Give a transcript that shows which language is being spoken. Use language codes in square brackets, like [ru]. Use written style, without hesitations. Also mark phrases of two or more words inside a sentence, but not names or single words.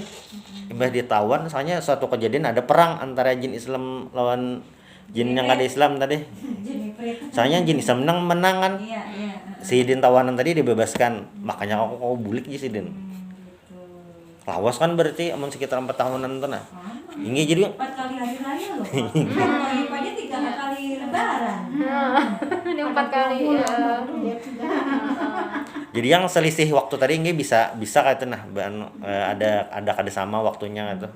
[bjn] Imbah ditawan soalnya suatu kejadian ada perang antara jin Islam lawan jin yang kada Islam tadi. Soalnya jin Islam menang kan. Iya. Si Din tawanan tadi dibebaskan. Makanya aku bulik aja si Din. Lawas kan berarti amun sekitar 4 tahunan tuh nah. Ini jadi 4 kali hari raya loh Pak. Kalau aja 3 kali lebaran. Ini 4 kali. jadi yang selisih waktu tadi ini bisa kayak itu nah ada kada sama waktunya gitu.